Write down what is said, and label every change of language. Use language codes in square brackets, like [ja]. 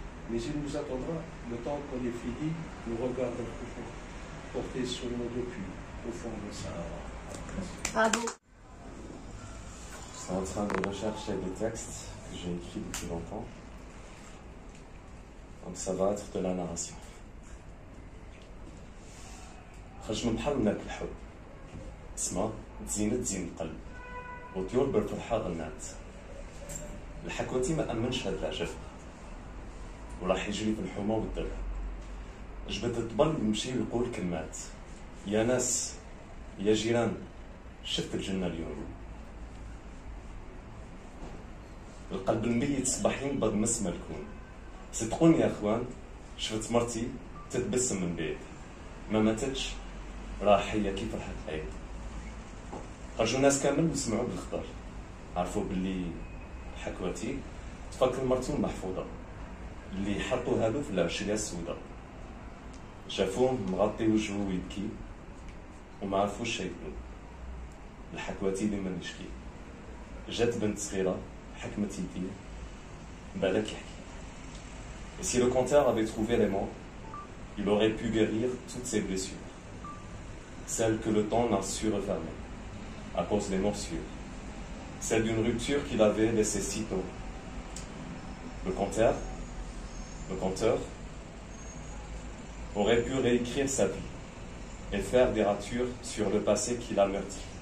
[fr] Mais il nous attendra, le temps qu'on ait fini, nous regarde en profond, portés sur nos deux culs, au fond de Sahara. Bravo. Je suis en train de rechercher des textes que j'ai écrits depuis longtemps. Donc ça va être de la narration. [ar] خرج من بحر مات الحب اسمه تزينت زين القلب وطيور بالفرحة غنات الحكوتي ما أمنش هاد العجب وراح يجري في الحومة والدرب جبت الطبل يمشي ويقول كلمات يا ناس يا جيران شفت الجنة اليوم القلب الميت صباح ينبض مسمى الكون صدقوني يا اخوان شفت مرتي تتبسم من بعيد ما ماتتش راح هي كيف راح تعيد خرجوا الناس كامل وسمعوا بالخبر عرفوا باللي حكواتي تفكر مرتو محفوظة اللي حطوا هادو في العشرية السوداء شافوه مغطي وجهه ويبكي وما عرفوش شايفين الحكواتي ديما يشكي جات بنت صغيرة حكمت يديه بالك يحكي. [fr] Et si le conteur avait trouvé les mots, il aurait pu guérir toutes ses blessures, celles que le temps n'a su refermer, à cause des morsures, celles d'une rupture qu'il avait laissée si tôt. Le conteur aurait pu réécrire sa vie et faire des ratures sur le passé qui l'a meurtri.